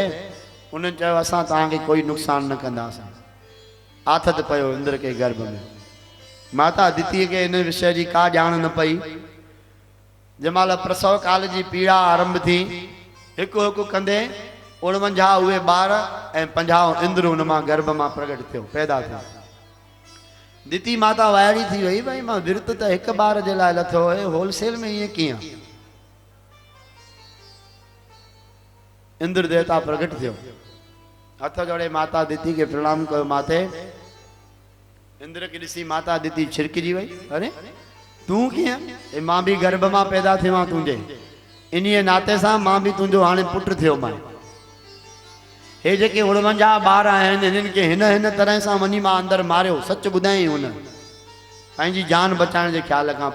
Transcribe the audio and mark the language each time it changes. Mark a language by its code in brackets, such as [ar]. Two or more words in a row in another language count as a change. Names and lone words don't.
[sd] उन्हनि चयो असां तव्हांखे कोई नुक़सानु न कंदासीं। आथत पियो इंद्र के गर्भ में। माता दितीअ खे इन विषय जी का ॼाण न पई। जंहिंमहिल प्रसव काल जी पीड़ा आरंभ थी, हिकु हिकु कंदे 49 उहे ॿार ऐं 50 इंद्र उन मां गर्भ मां प्रगट थियो, पैदा थियो। दिती माता वायड़ी थी वई, भाई मां विर्त त हिकु ॿार जे लाइ लथो हुए, होलसेल में ईअं कीअं। इंद्र देवता प्रगट थियो, हथ जोड़े माता दिती के प्रणाम कयो। माते इंद्र के ॾिसी माता दिती छिरकिजी वई, अरे तूं कीअं, मां भी गर्भ मां पैदा थियो तुंहिंजे, इन्हीअ नाते सां मां भी तुंहिंजो हाणे पुट थियो मां। हे जेके 49 ॿार आहिनि हिननि खे हिन तरह सां वञी मां अंदर मारियो, सच ॿुधाई हुन पंहिंजी जान बचाइण जे ख़्याल खां।